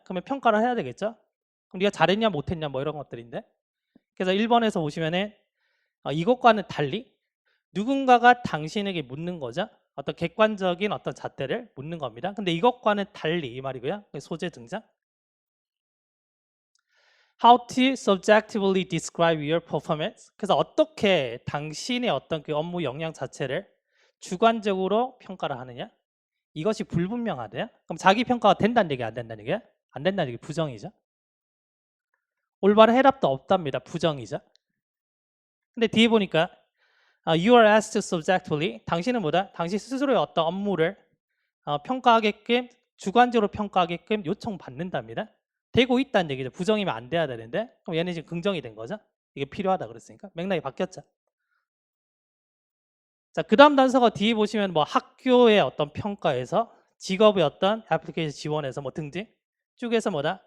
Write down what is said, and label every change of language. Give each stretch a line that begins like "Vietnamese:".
Korean: 그러면 평가를 해야 되겠죠. 그럼 네가 잘했냐 못했냐 뭐 이런 것들인데 그래서 1번에서 보시면은 이것과는 달리 누군가가 당신에게 묻는 거죠. 어떤 객관적인 어떤 잣대를 묻는 겁니다. 근데 이것과는 달리 이 말이고요. 소재 등장.
English: How to subjectively describe your performance.
Korean: 그래서 어떻게 당신의 어떤 그 업무 역량 자체를 주관적으로 평가를 하느냐? 이것이 불분명하대요. 그럼 자기 평가가 된다는 얘기 안 된다는 얘기야? 안 된다는 얘기 부정이죠. 올바른 해답도 없답니다. 부정이죠. 근데 뒤에 보니까
English: you are asked subjectively.
Korean: 당신은 뭐다? 당신 스스로의 어떤 업무를 평가하게끔 주관적으로 평가하게끔 요청받는답니다. 되고 있다는 얘기죠. 부정이면 안 돼야 되는데 그럼 얘는 지금 긍정이 된 거죠. 이게 필요하다 그랬으니까 맥락이 바뀌었죠. 자, 그 다음 단서가 뒤에 보시면 뭐 학교의 어떤 평가에서 직업의 어떤 애플리케이션 지원에서 뭐 등등 쭉 해서 뭐다?